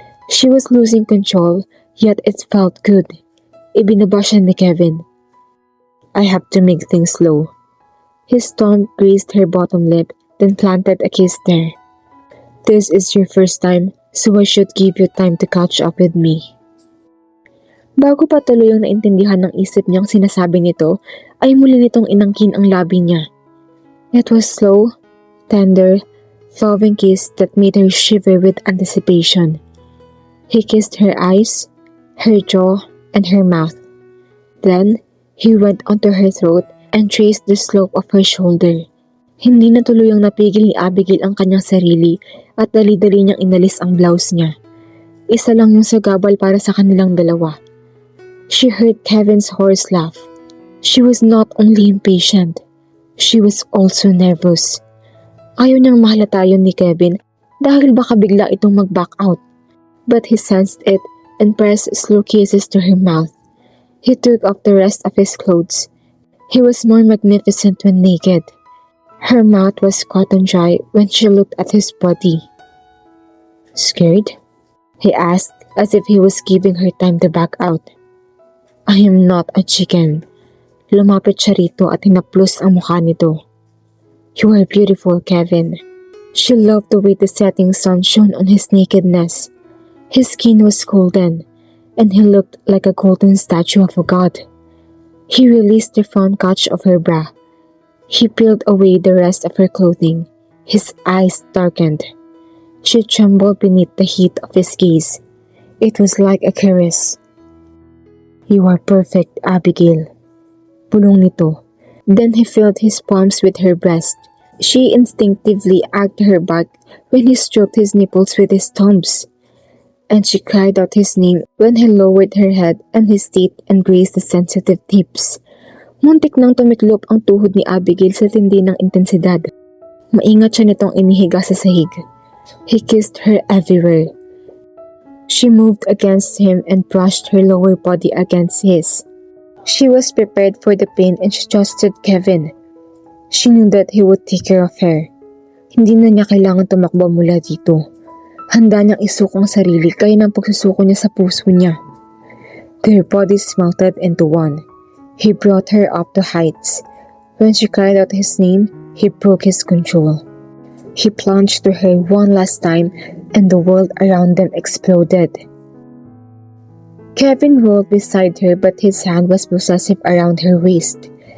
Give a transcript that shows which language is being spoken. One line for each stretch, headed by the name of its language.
English: She was losing control, yet it felt good.
Filipino: Ibinaba siya ni Kevin.
English: "I have to make things slow." His tongue grazed her bottom lip, then planted a kiss there. "This is your first time, so I should give you time to catch up with me."
Filipino: Bago pa tuloy ang naintindihan ng isip niyang sinasabi nito, ay muli nitong inangkin ang labi niya.
English: It was slow, tender, loving kiss that made her shiver with anticipation. He kissed her eyes, her jaw, and her mouth. Then, he went onto her throat and traced the slope of her shoulder.
Filipino: Hindi na tuluyang napigil ni Abigail ang kanyang sarili at dali-dali niyang inalis ang blouse niya. Isa lang yung sagabal para sa kanilang dalawa.
English: She heard Kevin's hoarse laugh. She was not only impatient, she was also nervous.
Filipino: Ayaw niyang mahalata yun ni Kevin dahil baka bigla itong mag-back out.
English: But he sensed it and pressed slow kisses to her mouth. He took off the rest of his clothes. He was more magnificent when naked. Her mouth was cotton dry when she looked at his body. "Scared?" he asked as if he was giving her time to back out. I am not a chicken.
Filipino: Lumapit siya rito at hinaplos ang mukha nito.
English: You are beautiful, Kevin. She loved the way the setting sun shone on his nakedness. His skin was golden, and he looked like a golden statue of a god. He released the front catch of her bra. He peeled away the rest of her clothing. His eyes darkened. She trembled beneath the heat of his gaze. It was like a caress. You are perfect, Abigail.
Filipino: Bulong nito.
English: Then he filled his palms with her breast. She instinctively arched her back when he stroked his nipples with his thumbs. And she cried out his name when he lowered her head and his teeth and grazed the sensitive tips.
Filipino: Muntik nang tumiklop ang tuhod ni Abigail sa tindi ng intensidad. Maingat siya nitong inihiga sa sahig.
English: He kissed her everywhere. She moved against him and brushed her lower body against his. She was prepared for the pain and she trusted Kevin. She knew that he would take care of her.
Filipino: Hindi na niya kailangan tumakbo mula dito. Handa niyang isuko ang sarili kaya ng pagsusuko niya sa puso niya.
English: Their bodies melted into one. He brought her up to heights. When she cried out his name, he broke his control. He plunged to her one last time and the world around them exploded. Kevin rolled beside her but his hand was possessive around her waist.